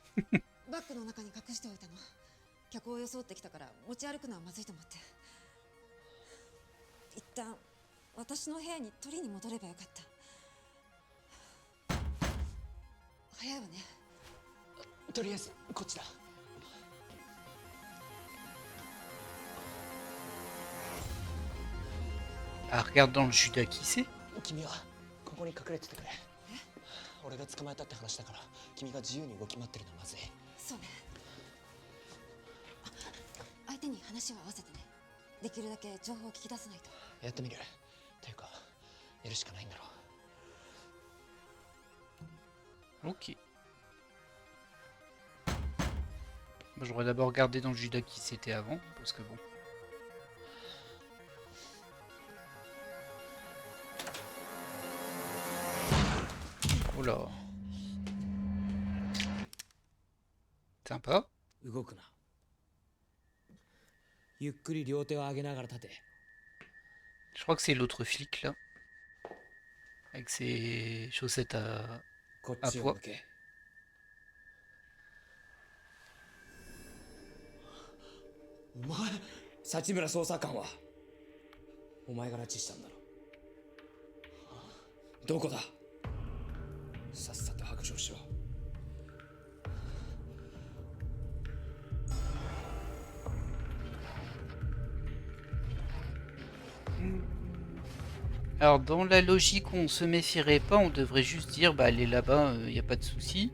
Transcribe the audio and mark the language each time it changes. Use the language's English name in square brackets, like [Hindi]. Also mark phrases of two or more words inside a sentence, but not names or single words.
[Japanese] バッグの中に隠しておいたの。客を装ってきたから持ち歩くのはまずいと思って。一旦私の部屋に取りに戻ればよかった。早いわね。とりあえずこっちだ。 [French] Ah, regarde dans le Judas qui c'est. [Japanese] 君はここに隠れててくれ。俺が捕まえたって話だから、君が自由に動き回ってるのはまずい。そうね。相手に話を合わせてね。できるだけ情報を聞き出さないと。やってみる。ていうか、やるしかないんだろう。 [French] Ok. Bon, j'aurais d'abord regardé dans le Judas qui c'était avant, parce que bon. Oh là. Sympa. [Japanese] 動くな。ゆっくり両手を上げながら立て。 [French] Je crois que c'est l'autre flic là. Avec ses chaussettes à [Japanese] こっちを向け。お前、幸村捜査官はお前が拉致したんだろ。どこだ。さっさと白状しろ。 [French] Alors dans la logique on se méfierait pas, on devrait juste dire bah elle est là-bas, y a pas de souci.